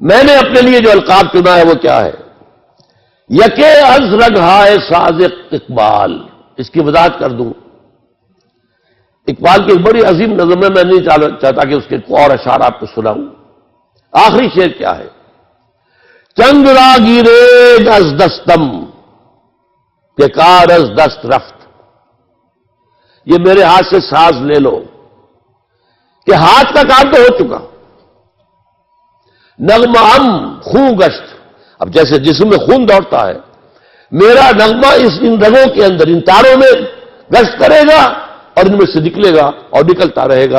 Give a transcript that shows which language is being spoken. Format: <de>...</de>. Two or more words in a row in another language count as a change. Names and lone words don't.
<ur>میں نے اپنے لیے جو القاب چنا ہے وہ کیا ہے؟</ur> <fa>یکے از رگہائے ساز اقبال.</fa> <ur>اس کی وضاحت کر دوں. اقبال کی ایک بڑی عظیم نظم ہے، میں نہیں چاہتا کہ اس کے اور اشعار آپ کو سناؤں. آخری شعر کیا ہے؟</ur> <fa>چنگ را گیرے از دستم کہ کار از دست رفت.</fa> <ur>یہ میرے ہاتھ سے ساز لے لو کہ ہاتھ کا کام تو ہو چکا.</ur> <fa>نغمہ ہم خون گشت.</fa> <ur>اب جیسے جسم میں خون دوڑتا ہے، میرا نغمہ ان رگوں کے اندر، ان تاروں میں گشت کرے گا اور ان میں سے نکلے گا اور نکلتا رہے گا.</ur>